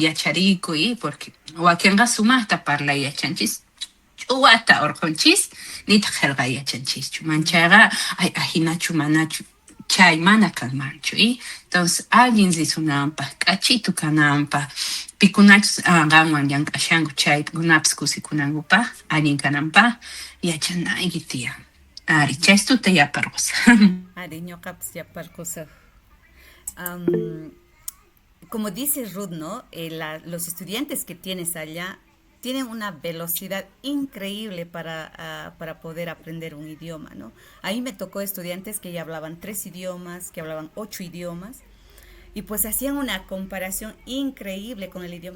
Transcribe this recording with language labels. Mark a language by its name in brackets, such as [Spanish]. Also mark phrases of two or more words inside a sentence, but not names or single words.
[Quechua] yacharikuy porque wakinqa sumaqta parlay yachanchis ch'uwata urqunchis nitaq qillqa yachanchischu manchayqa ay ahinachu manachu chay mana kanmanchu [Spanish] entonces alguien [Quechua] risunanpaq k'achitu kananpaq pikunachus qanwan llank'ashanku chaykunapas kusikunankupas allin kananpaq yachanayki tiyan ari chaystuta yaparqusa Ari, ñuqapas yaparkusaq. [Spanish] Como dice Ruth, ¿no? Los estudiantes que tienes allá tienen una velocidad increíble para poder aprender un idioma, ¿no? Ahí me tocó estudiantes que ya hablaban 3 idiomas, que hablaban 8 idiomas, y pues hacían una comparación increíble con el idioma.